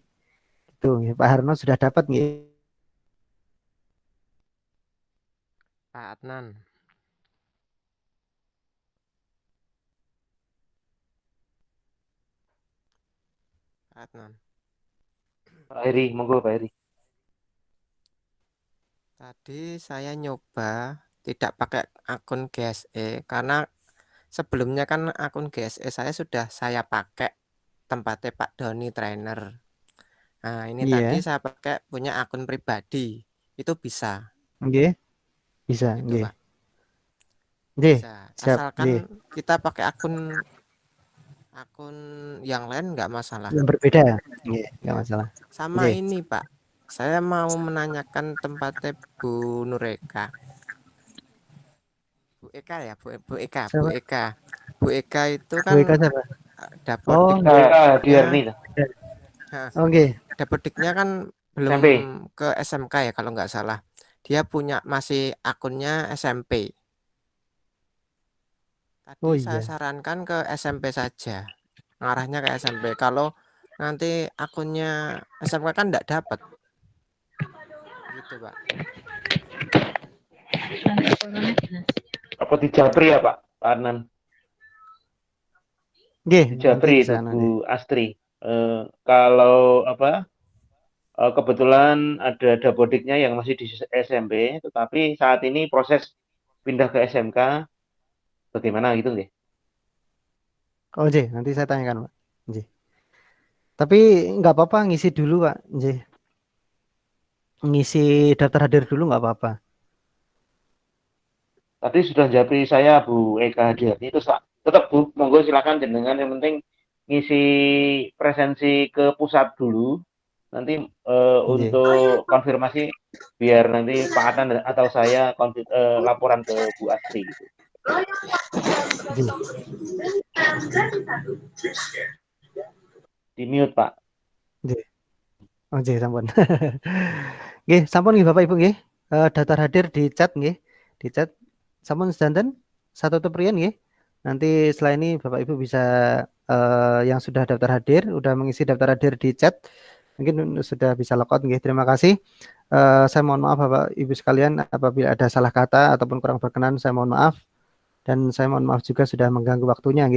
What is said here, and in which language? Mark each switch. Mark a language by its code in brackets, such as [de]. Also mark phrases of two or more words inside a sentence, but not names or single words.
[id] Itu nggih Pak Harno sudah dapat nggih. Pak Adnan. Pak Adnan. Pak Heri, monggo Pak Heri. Tadi saya nyoba tidak pakai akun GSE karena sebelumnya kan akun GSE saya sudah saya pakai tempatnya Pak Doni Trainer. Nah, ini tadi Iya, saya pakai punya akun pribadi. Itu bisa, nggih, bisa gitu nggih. Pak. Nggih, Bisa. siap Asalkan nggih. kita pakai akun akun yang lain nggak masalah. Yang berbeda nggih, nggak Ya. masalah. Sama Nggih. ini Pak. Saya mau menanyakan tempatnya Bu Nureka. Bu Eka ya, Bu Eka, Bu Siapa? Eka. Bu Eka itu Bu kan Eka siapa? Oh, dapodiknya nggih. Kak Diarni lah. Oh, nggih. dapodiknya kan belum SMP. ke SMK ya kalau nggak salah. Dia punya masih akunnya SMP. Tadi Oh saya iya. sarankan ke SMP saja. Ngarahnya ke SMP. Kalau nanti akunnya SMK kan nggak dapat. Gitu, Pak. Apa di Japri ya Pak? Pak Adnan. Nggih, Di nanti Japri bisa itu nanti. Bu Astri. Kalau apa? Kebetulan ada dapodiknya yang masih di SMP, tetapi saat ini proses pindah ke SMK, bagaimana gitu nggih? Oh, nggih, nanti saya tanyakan, Pak. Nggih. Tapi nggak apa-apa ngisi dulu, Pak. Nggih. Ngisi daftar hadir dulu nggak apa-apa. Tadi sudah japri saya Bu Eka Diarni itu tetap Bu, monggo silakan jenengan yang penting ngisi presensi ke pusat dulu. Nanti Nggih. untuk konfirmasi biar nanti Pak Atan atau saya laporan ke Bu Astri gitu. Nggih. Di mute Pak. [jv] Nggih. Oh, nggih, sampun. Nggih, sampun nggih [id] Bapak Ibu nggih. Daftar hadir di chat nggih. [jv] Di chat sampun sedanten satu teprian nggih. [id] Nanti setelah ini Bapak Ibu bisa yang sudah daftar hadir, udah mengisi daftar hadir di chat, mungkin sudah bisa login nggih. Terima kasih. Saya mohon maaf Bapak Ibu sekalian apabila ada salah kata ataupun kurang berkenan, saya mohon maaf. Dan saya mohon maaf juga sudah mengganggu waktunya nggih.